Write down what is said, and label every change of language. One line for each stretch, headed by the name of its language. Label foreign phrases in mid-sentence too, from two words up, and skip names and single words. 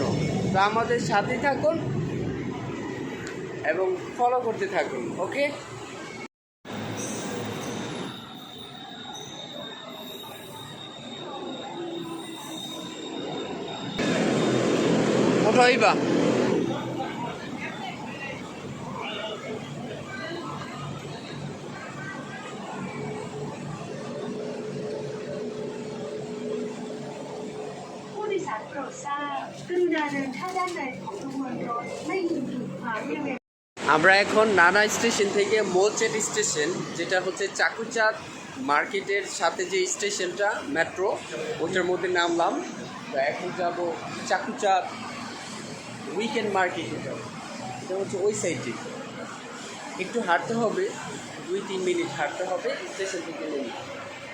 Bangla: তো আমাদের সাথে থাকুন এবং ফলো করতে থাকুন। ওকে, কোথায়বা
Thai: ผู้โดยสารโปรดทราบกรุณาเดินเข้าด้านในของขบวนรถไม่มีถูกขวางบริเวณ
Bangla: আমরা এখন নানা স্টেশন থেকে মৌচাট স্টেশন, যেটা হচ্ছে চাকুচাঁদ মার্কেটের সাথে যে স্টেশনটা মেট্রো, ওটার মধ্যে নামলাম। তো এখন যাব চাকুচাঁদ উইকেন্ড মার্কেটে যাব। এটা হচ্ছে ওই সাইডে, একটু হাঁটতে হবে, 2-3 মিনিট হাঁটতে হবে স্টেশন থেকে নেমে।